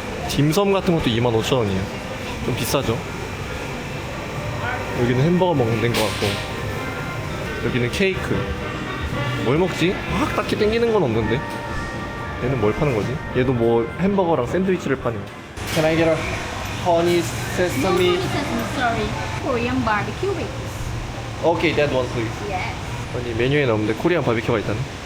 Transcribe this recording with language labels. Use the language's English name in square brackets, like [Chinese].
[Korean] 딤섬 같은 것도 25,000원이에요. 좀 비싸죠. 여기는 햄버거 먹는 데인 것 같고, 여기는 케이크. 뭘 먹지? 막 딱히 땡기는 건 없는데. 얘는 뭘 파는 거지? 얘도 뭐 햄버거랑 샌드위치를 파네요. [English] Can I get a honey sesame? Sorry, Korean barbecue wings. Okay, that one please. Yes. [Korean] 아니 메뉴에 나오는데 코리안 바비큐가 있다네.